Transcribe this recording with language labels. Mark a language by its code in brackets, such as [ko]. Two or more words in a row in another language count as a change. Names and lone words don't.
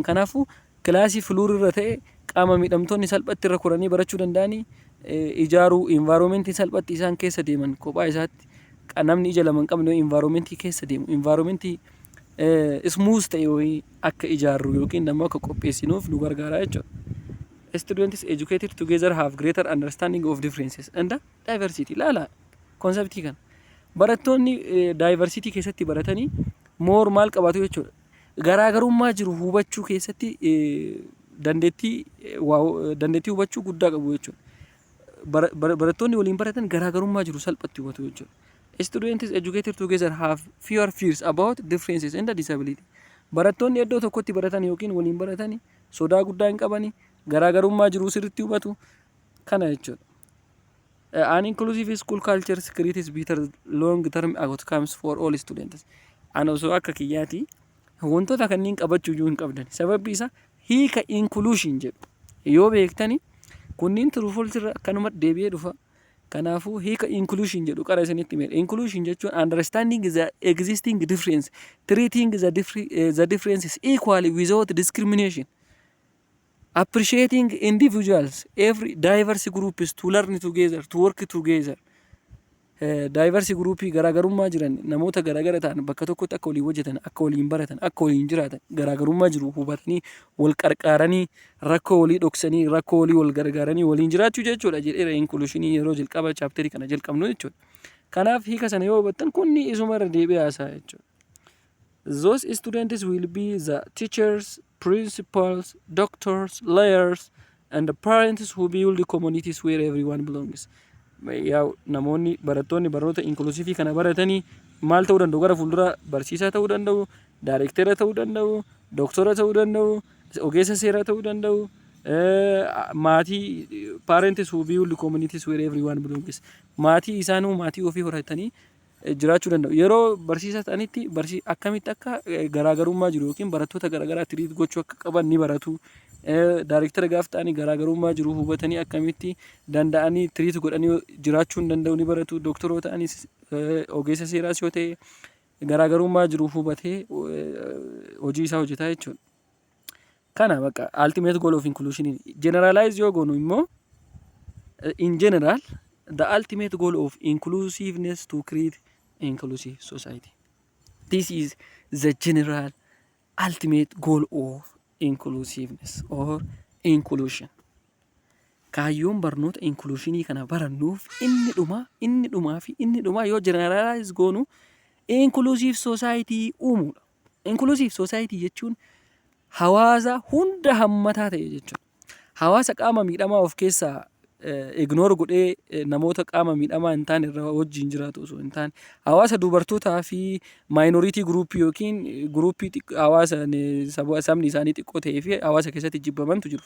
[om] Kanaafuu kilaasii fuluur irra ta'e qaama miidhamtoonni salphatti irra koranii barachuu danda'anii ijaaruu environmentii salphatti isaan keessa deeman kophaa isaatti namni ija lama hin qabne environmentii keessa deemu. Environmentii smooth ta'e wayii akka ijaarru yookiin immoo akka qopheessinuuf nu gargaara jechuudha. [en] Students educated together have greater understanding of differences and diversity. [om] Laala konseptii kana barattoonni diversity keessatti baratanii more maal qabaatu jechuudha. Garaagarummaa jiru hubachuu keessatti dandeettii hubachuu guddaa qabu jechuudha. Barattoonni waliin baratan garaagarummaa jiru salphatti hubatu jechuudha. [en] Students educated together have fewer fears about differences and disability. [om] Barattoonni iddoo tokkotti baratan yookiin waliin baratan sodaa guddaa hin qabani garaagarummaa jiru sirriitti hubatu kana jechuudha. [en] An inclusive school culture creates better long-term outcomes for all students. [om] Ana osoo akka kiyyaati wantoota kanneen qabachuu iyyuu hin qabdan. Sababni isaa hiika inclusion jedhu yoo beektani kunniin [en] true false [om] irra akkanuma deebi'ee dhufa. Kanaafuu hiika inclusion jedhu qara isinitti hime. [en] Inclusion jechuun understanding the existing difference, treating the differences equally without discrimination, appreciating individuals, every diverse groups to learn together, to work together. [om] Diverse groupii garaagarummaa jiran namoota garaagara ta'an bakka tokkotti akka waliin hojjetan, akka waliin baratan, akka waliin jiraatan garaagarummaa jiru hubatanii wal qarqaaranii rakkoo walii dhoksanii rakkoo walii wal gargaaranii waliin jiraachuu jechuudha jedheera inclusionii yeroo jalqaba chapterii kana jalqabnu jechuudha. Kanaaf hiika sana yoo hubattan kunni isuma irra deebi'ee haasa'a jechuudha. [en] Those students will be the teachers, principals, doctors, lawyers and the parents who build communities where everyone belongs. [om] Yaa namoonni barattoonni barnoota inklusiivii kana baratanii maal ta'uu danda'u gara fuuldura barsiisaa ta'uu danda'u, daayirektara ta'uu danda'u, doktora ta'uu danda'u, ogeessa seeraa ta'uu danda'u, maatii [en] parents who build communities where everyone belongs. [om] Maatii isaanuu maatii ofii horatanii jiraachuu danda'u. Yeroo barsiisaa ta'anitti akkamitti akka garaagarummaa jiru yookiin barattoota garaagaraa tiriit gochuu akka qaban ni baratu. Daayirektara gaaf ta'anii garaagarummaa jiru hubatanii akkamitti danda'anii tiriit godhanii jiraachuu danda'u ni baratu. Doktoroo ta'anis ogeessa seeraas yoo ta'e garaagarummaa jiru hubatee hojii isaa hojjetaa jechuudha. Kana bakka [en] ultimate goal of inclusion generalize [om] yoo goonu immoo [en] in general the ultimate goal of inclusiveness to create inclusive society. This is the general ultimate goal of inclusiveness or inclusion. [om] Kaayyoon barnoota inclusionii kana barannuuf inni dhumaa yoo generalize goonu [en] inclusive society [om] uumuudha. [en] Inclusive society [om] jechuun hawaasa hunda hammataa ta'e jechuudha. Hawaasa qaama miidhamaa of keessaa ignore godhee namoota qaama miidhamaa hin taane irra wajjin jiraatu osoo hin taane hawaasa dubartootaa fi [en] minority group [om] yookiin groupii hawaasa sabni isaanii xiqqoo ta'ee fi hawaasa keessatti jibbamantu jiru.